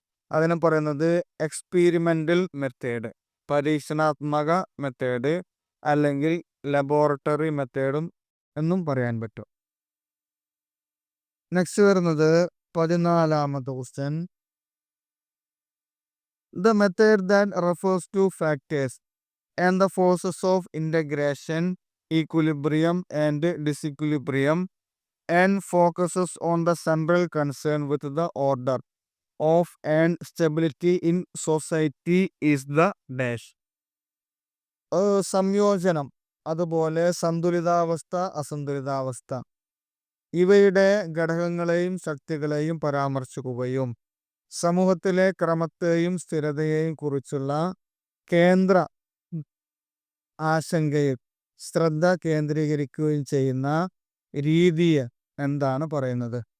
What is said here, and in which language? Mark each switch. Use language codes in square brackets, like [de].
[ml] അതിനെ പറയുന്നത് experimental method, പരീക്ഷണാത്മക മെത്തേഡ്, അല്ലെങ്കിൽ ലബോറട്ടറി മെത്തേഡും എന്നും പറയാൻ പറ്റും. നെക്സ്റ്റ് വരുന്നത് 14ാമത്തെ question. [en] The method that refers to factors and the forces of integration, equilibrium and disequilibrium and focuses on the central concern with the order of and stability in society is the dash. [ml] സംയോജനം, അതുപോലെ സന്തുലിതാവസ്ഥ, അസന്തുലിതാവസ്ഥ ഇവയുടെ ഘടകങ്ങളെയും ശക്തികളെയും പരാമർശിക്കുകയും സമൂഹത്തിലെ ക്രമത്തെയും സ്ഥിരതയെയും കുറിച്ചുള്ള കേന്ദ്ര ആശങ്കയിൽ ശ്രദ്ധ കേന്ദ്രീകരിക്കുകയും ചെയ്യുന്ന രീതിയെ എന്താണ് പറയുന്നത്?